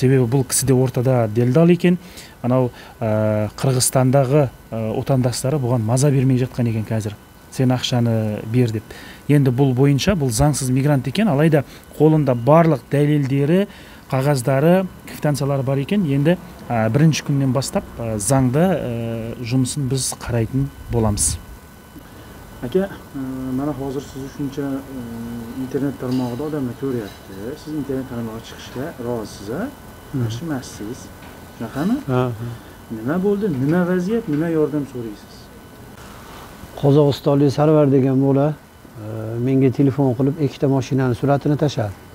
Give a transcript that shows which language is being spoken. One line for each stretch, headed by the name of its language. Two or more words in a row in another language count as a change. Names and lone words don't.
Kazakh: Себебі бұл кісі де ортада делдал екен. Анау Қырғызстандағы отандастары бұған маза бермей жатқан екен қазір. Сен ақшаны бер деп. Енді бұл бойынша бұл заңсыз мигрант екен, алайда қолында барлық дәлелдері, қағаздары, квитанциялары бар екен. Енді бірінші күннен бастап заңда жұмысын біз қарайтын боламыз.
Uzbek: Aka, mana hozir siz shuncha internet tarmog'ida odamlar ko'ryapti. Siz internet tarmog'iga chiqishga rozisiz, a? Yaxshi emassiz. Shunaqami? Nima bo'ldi? Nima vaziyat? Nima yordam so'raysiz? Qozog'istonlik Sarvar degan bola menga telefon qilib ikkita mashinani suratini tashladi.